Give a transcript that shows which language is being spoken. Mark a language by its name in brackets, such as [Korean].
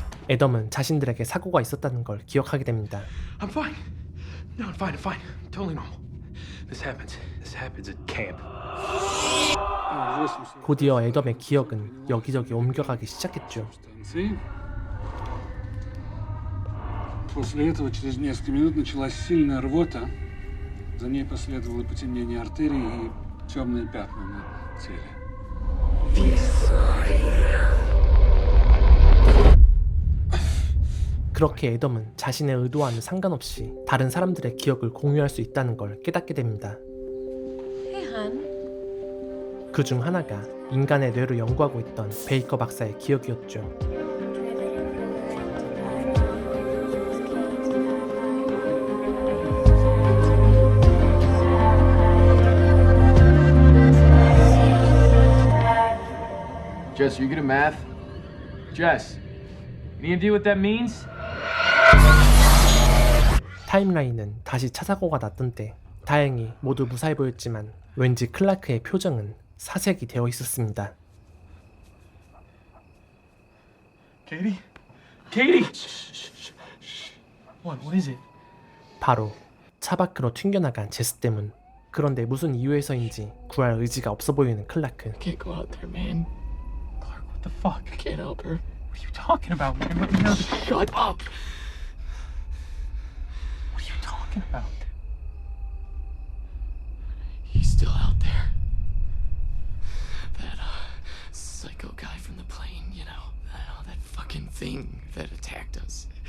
[Korean] 애덤은 자신들에게 사고가 있었다는 걸 기억하게 됩니다. [English] I'm fine. No, I'm fine. I'm fine. Totally normal. This happens at camp. [Korean] 곧이어 애덤의 기억은 여기저기 옮겨가기 시작했죠. [Russian] станции. После этого через несколько минут началась сильная рвота. За ней последовало потемнение артерий и темные пятна на теле. [Korean] 그렇게 애덤은 자신의 의도와는 상관없이 다른 사람들의 기억을 공유할 수 있다는 걸 깨닫게 됩니다. [English] Hey, hon. [Korean] 그 중 하나가 인간의 뇌를 연구하고 있던 베이커 박사의 기억이었죠. [English] Jess, are you good at math? Jess, any idea what that means? [Korean] 타임라인은 다시 차사고가 났던 때 다행히 모두 무사해 보였지만 왠지 클라크의 표정은 사색이 되어 있었습니다. [English] Katie? Katie! What is it? [Korean] 바로 차 밖으로 튕겨나간 제스 때문. 그런데 무슨 이유에서인지 구할 의지가 없어 보이는 클라크. [English] Can't go out there, man. Clark, what the fuck? I can't help her. What are you talking about, man? Let me know. Shut up! What are you talking about? He's still out there. That, psycho guy from the plane, you know, that fucking thing that attacked us.